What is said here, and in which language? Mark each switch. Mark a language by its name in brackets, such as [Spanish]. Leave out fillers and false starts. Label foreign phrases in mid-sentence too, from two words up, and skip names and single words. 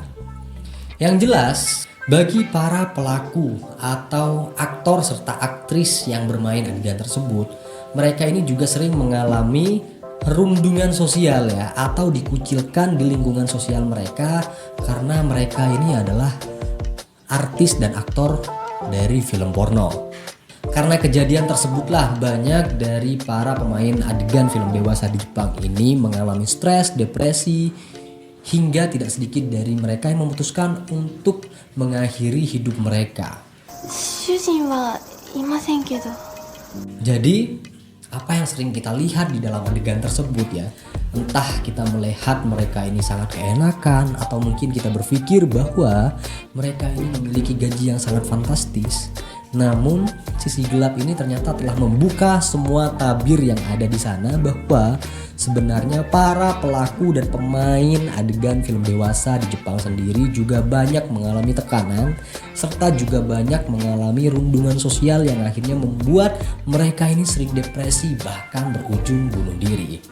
[Indonesian] Yang jelas, bagi para pelaku atau aktor serta aktris yang bermain adegan tersebut, mereka ini juga sering mengalami rundungan sosial ya, atau dikucilkan di lingkungan sosial mereka karena mereka ini adalah artis dan aktor dari film porno. Karena kejadian tersebutlah banyak dari para pemain adegan film dewasa di Jepang ini mengalami stres, depresi, hingga tidak sedikit dari mereka yang memutuskan untuk mengakhiri hidup mereka. [Japanese] 主人はいませんけど。 [Indonesian] Jadi, apa yang sering kita lihat di dalam adegan tersebut ya, entah kita melihat mereka ini sangat keenakan atau mungkin kita berpikir bahwa mereka ini memiliki gaji yang sangat fantastis. Namun sisi gelap ini ternyata telah membuka semua tabir yang ada di sana bahwa sebenarnya para pelaku dan pemain adegan film dewasa di Jepang sendiri juga banyak mengalami tekanan serta juga banyak mengalami rundungan sosial yang akhirnya membuat mereka ini sering depresi bahkan berujung bunuh diri.